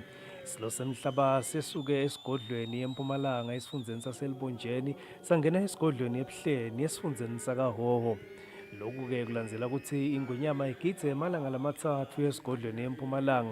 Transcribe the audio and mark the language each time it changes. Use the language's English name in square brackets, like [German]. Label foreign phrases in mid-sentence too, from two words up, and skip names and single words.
[Swati] Isilo semhlaba sesuke esigodlweni eMpumalanga esifundeni saseLibonjeni sangena esigodlweni ebuhleni esifundeni sakaHhohho. Lokhu-ke kulandzela ukuthi ingonyama igidze emalanga lamathathu esigodlweni eMpumalanga.